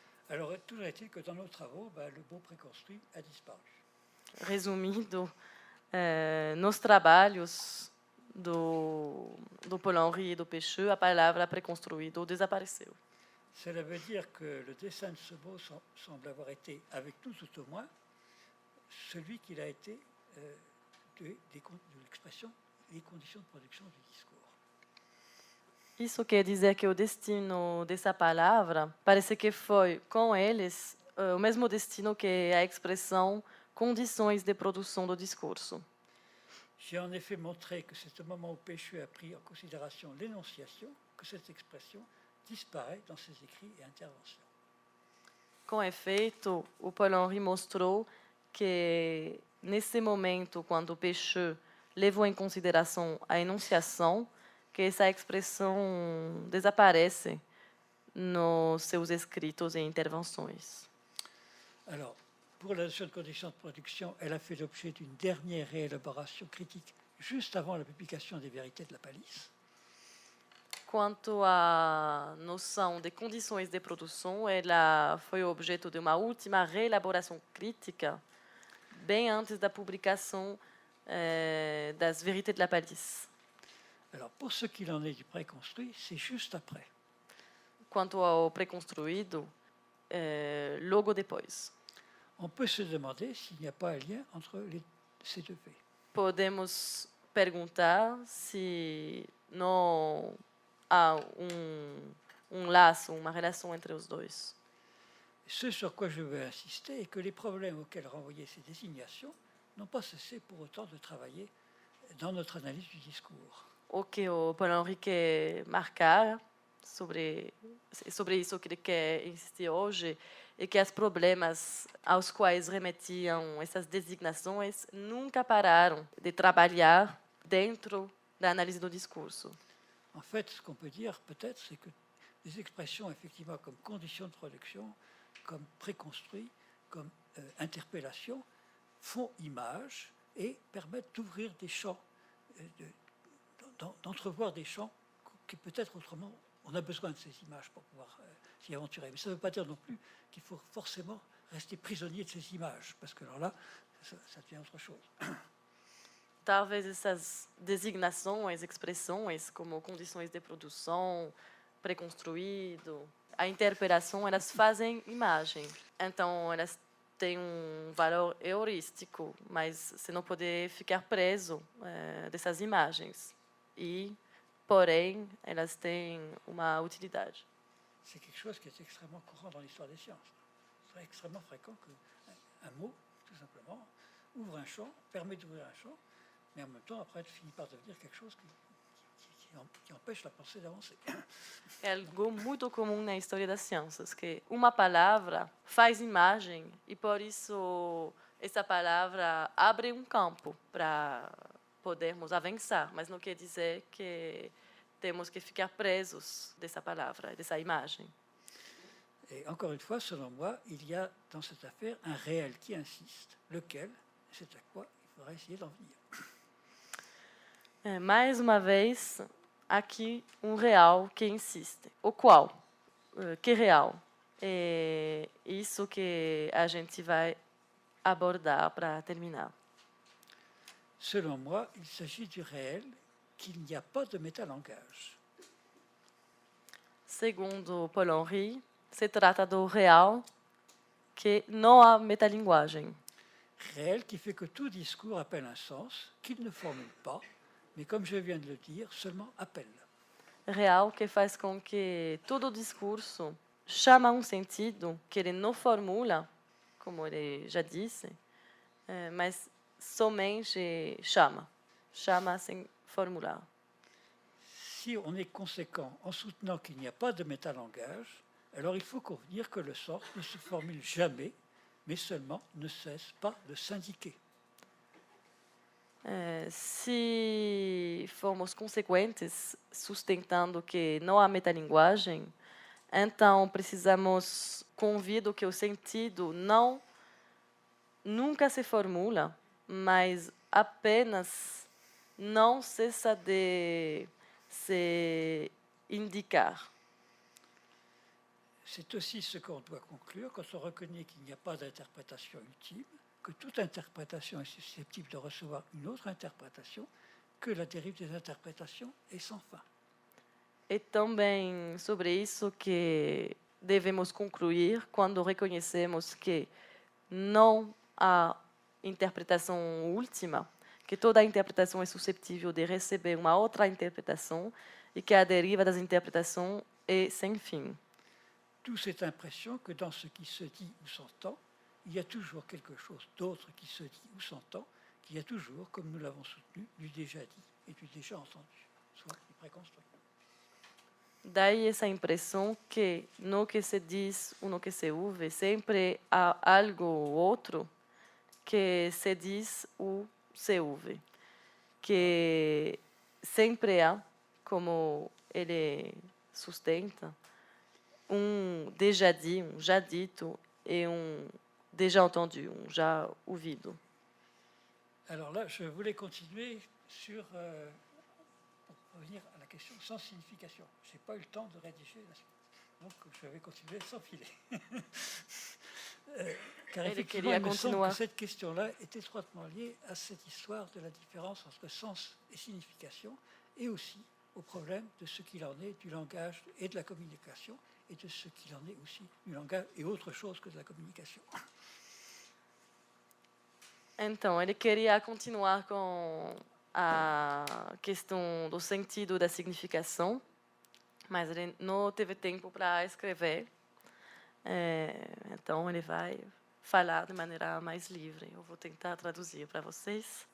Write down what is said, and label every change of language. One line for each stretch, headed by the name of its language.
French: Alors, toujours est-il que dans nos travaux, le mot préconstruit a disparu.
Portuguese: Resumindo, nos trabalhos do Paul-Henri e do Pêcheux, a palavra preconstruído desapareceu.
French: Cela veut dire que le dessin de ce mot semble avoir été, avec nous tout au moins, celui qu'il a été de l'expression des conditions de production du discours.
Portuguese: Isso quer dizer que o destino dessa palavra parece que foi, com eles, o mesmo destino que a expressão condições de produção do discurso.
French: J'ai en effet montré que c'est au moment où Pêcheux a pris en considération l'énonciation que cette expression disparaît dans ses écrits et interventions.
Portuguese: Com efeito, o Paul-Henri mostrou que, nesse momento, quando Pêcheux levou em consideração a enunciação, que essa expressão desaparece nos seus escritos e intervenções.
French: Alors, pour la notion de conditions de production, elle a fait l'objet d'une dernière réélaboration critique juste avant la publication des Vérités de la Palisse.
Portuguese: Quanto à noção de condições de produção, ela foi objeto de uma última reelaboração crítica bem antes da publicação das Vérités de la Palisse.
French: Alors, pour ce qu'il en est du préconstruit, c'est juste après.
Portuguese: Quanto ao preconstruído, logo depois.
French: On peut se demander s'il n'y a pas un lien entre ces deux faits.
Portuguese: Podemos perguntar se não há laço, uma relação entre os dois.
French: Ce sur quoi je veux insister est que les problèmes auxquels renvoyaient ces désignations n'ont pas cessé pour autant de travailler dans notre analyse du discours.
Portuguese: O que o Paulo Henri quer marcar sobre isso que ele quer insistir hoje é que os problemas aos quais remetiam essas designações nunca pararam de trabalhar dentro da análise do discurso.
French: En fait, ce qu'on peut dire peut-être, c'est que des expressions effectivement comme condition de production, comme préconstruit, comme interpellation, font image et permettent d'ouvrir des champs, d'entrevoir des champs qui peut-être autrement, on a besoin de ces images pour pouvoir s'y aventurer. Mais ça ne veut pas dire non plus qu'il faut forcément rester prisonnier de ces images, parce que alors là, ça devient autre chose.
Portuguese: Talvez essas designações, expressões como condições de produção, preconstruído, a interpelação, elas fazem imagem. Então, elas têm valor heurístico, mas você não pode ficar preso dessas imagens. E, porém, elas têm uma utilidade.
French: C'est quelque chose qui est extrêmement courant dans l'histoire des sciences. C'est extrêmement fréquent qu'un mot, tout simplement, ouvre un champ, permet d'ouvrir un champ, mais en même temps, après, elle finit par devenir quelque chose qui empêche la pensée d'avancer.
Portuguese: É algo muito comum na história das ciências, que uma palavra faz imagem e, por isso, essa palavra abre campo para podermos avançar, mas não quer dizer que temos que ficar presos dessa palavra, dessa imagem.
French: Et encore une fois, selon moi, il y a dans cette affaire un réel qui insiste, lequel, c'est à quoi il faudra essayer d'en venir.
Portuguese: Mais uma vez, aqui real que insiste. O qual? Que real? É isso que a gente vai abordar para terminar.
French: Selon moi, il s'agit du réel qu'il n'y a pas de métalangage.
Portuguese: Segundo Paul Henri, se trata do real que não há metalinguagem.
French: Réel qui fait que tout discours appelle un sens qu'il ne formule pas, mais comme je viens de le dire, seulement appelle.
Portuguese: Real que faz com que todo discurso chama sentido que ele não formula, como ele já disse, mas somente chama sem formular.
French: Si on est conséquent en soutenant qu'il n'y a pas de métalangage, alors il faut convenir que le sens ne se formule jamais, mais seulement ne cesse pas de s'indiquer.
Portuguese: Se formos consequentes, sustentando que não há metalinguagem, então precisamos convir que o sentido nunca se formula, mas apenas não cessa de se indicar.
French: C'est aussi ce qu'on doit conclure quand on reconnaît qu'il n'y a pas d'interprétation ultime, que toute interprétation est susceptible de recevoir une autre interprétation, que la dérive des interprétations est sans fin.
Portuguese: E também sobre isso que devemos concluir quando reconhecemos que não há interpretação última, que toda interpretação é suscetível de receber uma outra interpretação e que a deriva das interpretações é sem fim.
French: D'où cette impression que dans ce qui se dit ou s'entend, il y a toujours quelque chose d'autre qui se dit ou s'entend, qu'il y a toujours, comme nous l'avons soutenu, du déjà dit et du déjà entendu, soit du préconstruit.
Portuguese: Daí essa impressão que no que se diz ou no que se ouve sempre há algo ou outro que se diz ou se ouve, que sempre há, como ele sustenta,
French: déjà dit,
Portuguese: já dito
French: et déjà entendu,
Portuguese: já ouvido.
French: Alors là, je voulais continuer sur, pour revenir à la question sans signification. Je n'ai pas eu le temps de rédiger la suite, donc je vais continuer sans filer. Car effectivement, il me semble que cette question-là est étroitement liée à cette histoire de la différence entre sens et signification, et aussi au problème de ce qu'il en est du langage et de la communication, et de ce qu'il en est aussi du langage et autre chose que de la communication.
Portuguese: Então, ele queria continuar com a questão do sentido e da significação, mas ele não teve tempo para escrever. Então, ele vai falar de maneira mais livre. Eu vou tentar traduzir para vocês.